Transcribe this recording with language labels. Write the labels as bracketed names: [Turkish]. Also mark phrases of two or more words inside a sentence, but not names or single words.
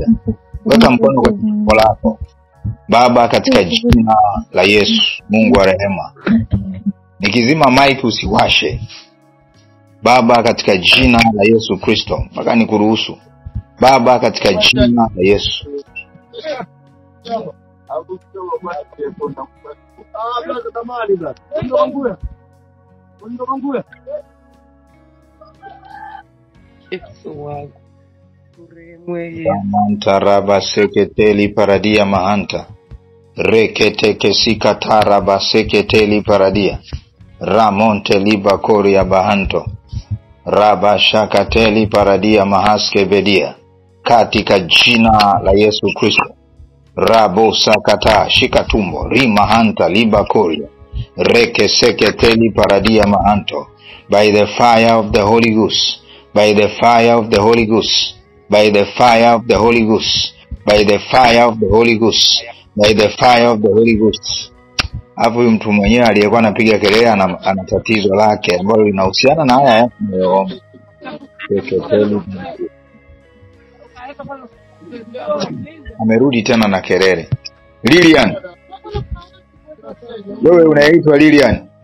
[Swahili] Weka mkono kwenye tumbo lako. Baba, katika jina la Yesu, Mungu wa rehema, nikizima mic usiwashe. Baba, katika jina la Yesu Kristo, mpaka nikuruhusu. Baba, katika jina la Yesu. Mahanta raba seketeli paradia mahanta. Rekete kesika taraba seketeli paradia. Ramonte liba koria bahanto. Raba shakateli paradia mahaske bedia. Katika jina la Yesu Kristo. Rabo sakata shika tumbo. Rima hanta liba koria. Reke seketeli paradia mahanto. [English] By the fire of the Holy Ghost. by the fire of the Holy Ghost, by the fire of the Holy Ghost, by the fire of the Holy Ghost, by the fire of the Holy Ghost. [Swahili] Hapo huyu mtu mwenyewe aliyekuwa anapiga kelele ana tatizo lake ambalo linahusiana na haya tunayoomba. Amerudi tena na kelele. Lilian. Wewe unaitwa Lilian.